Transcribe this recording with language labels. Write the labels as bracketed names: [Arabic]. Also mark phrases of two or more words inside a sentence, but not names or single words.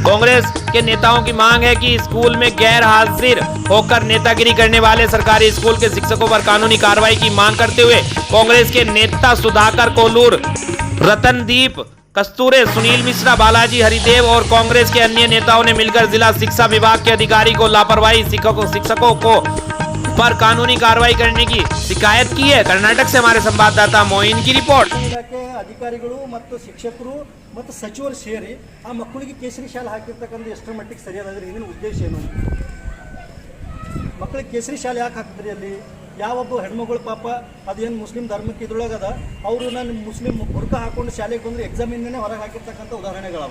[Hindi] कांग्रेस के नेताओं की मांग है कि स्कूल में गैर हाजिर होकर नेतागिरी करने वाले सरकारी स्कूल के शिक्षकों पर कानूनी कार्रवाई की मांग करते हुए कांग्रेस के नेता सुधाकर कोल्लूर, रतनदीप कस्तूरे, सुनील मिश्रा, बालाजी हरिदेव और कांग्रेस के अन्य नेताओं ने मिलकर जिला शिक्षा विभाग के अधिकारी को लापरवाही शिक्षकों को पर कानूनी कार्रवाई करने की शिकायत की है। कर्नाटक से हमारे संवाददाता मोइन की रिपोर्ट। [Kannada] ಅಧಿಕಾರಿಗಳು ಮತ್ತು ಶಿಕ್ಷಕರು ಮತ್ತು ಸಚಿವರು ಸೇರಿ ಆ ಮಕ್ಕಳಿಗೆ ಕೇಸರಿ ಶಾಲೆ ಹಾಕಿರ್ತಕ್ಕಂಥ ಎಷ್ಟರ ಮಟ್ಟಿಗೆ ಸರಿಯಾದ್ರೆ ಇದರ ಉದ್ದೇಶ ಏನು? ಮಕ್ಕಳಿಗೆ ಕೇಸರಿ ಶಾಲೆ ಯಾಕೆ ಹಾಕಿದ್ರಿ? ಅಲ್ಲಿ ಯಾವೊಬ್ಬ ಹೆಣ್ಮಗಳು ಪಾಪ ಅದೇನು ಮುಸ್ಲಿಂ ಧರ್ಮಕ್ಕೆ ಇದ್ರೊಳಗದ ಅವರು ನಾನು ಮುಸ್ಲಿಂ ಬುರ್ಕ ಹಾಕೊಂಡು ಶಾಲೆಗೆ ಬಂದರೆ ಎಕ್ಸಾಮಿಂದನೇ ಹೊರಗೆ ಹಾಕಿರ್ತಕ್ಕಂಥ ಉದಾಹರಣೆಗಳವ.